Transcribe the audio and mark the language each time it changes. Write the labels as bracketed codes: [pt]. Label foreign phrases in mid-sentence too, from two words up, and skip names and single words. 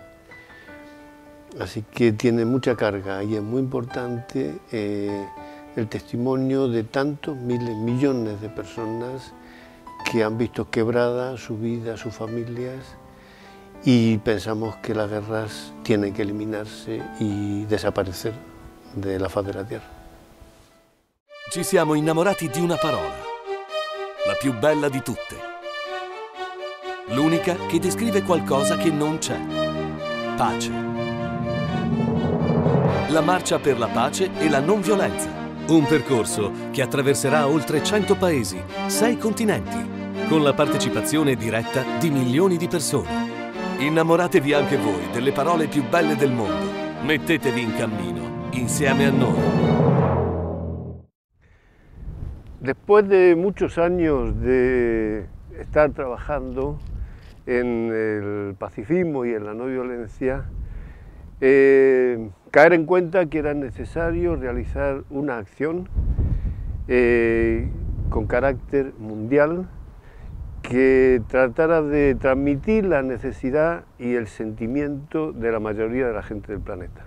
[es] Así que tiene mucha carga y es muy importante el testimonio de tantos miles, millones de personas que han visto quebrada su vida, sus familias, y pensamos que las guerras tienen que eliminarse y desaparecer de la faz de la tierra. [it] Ci siamo innamorati di una parola, la più bella di tutte, l'unica che descrive qualcosa che non c'è: pace. La marcia per la pace e la non violenza. Un percorso che attraverserà oltre 100 paesi, 6 continenti, con la partecipazione diretta di milioni di persone. Innamoratevi anche voi delle parole più belle del mondo. Mettetevi in cammino insieme a noi. [es] Después de muchos años de estar trabajando en el pacifismo y en la no violencia, caer en cuenta que era necesario realizar una acción con carácter mundial que tratara de transmitir la necesidad y el sentimiento de la mayoría de la gente del planeta.